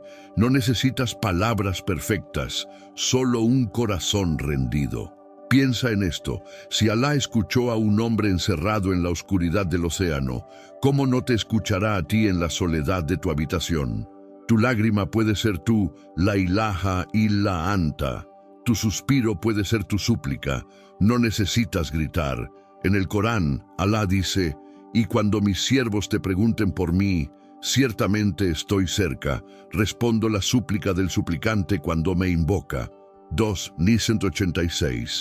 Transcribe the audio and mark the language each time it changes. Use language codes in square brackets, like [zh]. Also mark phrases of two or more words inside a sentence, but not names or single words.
[es] No necesitas palabras perfectas, solo un corazón rendido. Piensa en esto, si Alá escuchó a un hombre encerrado en la oscuridad del océano, ¿cómo no te escuchará a ti en la soledad de tu habitación? Tu lágrima puede ser tu [ar] لا إله إلا أنت. [es] Tu suspiro puede ser tu súplica. No necesitas gritar. En el Corán, Alá dice, y cuando mis siervos te pregunten por mí, ciertamente estoy cerca. Respondo la súplica del suplicante cuando me invoca. 2:186.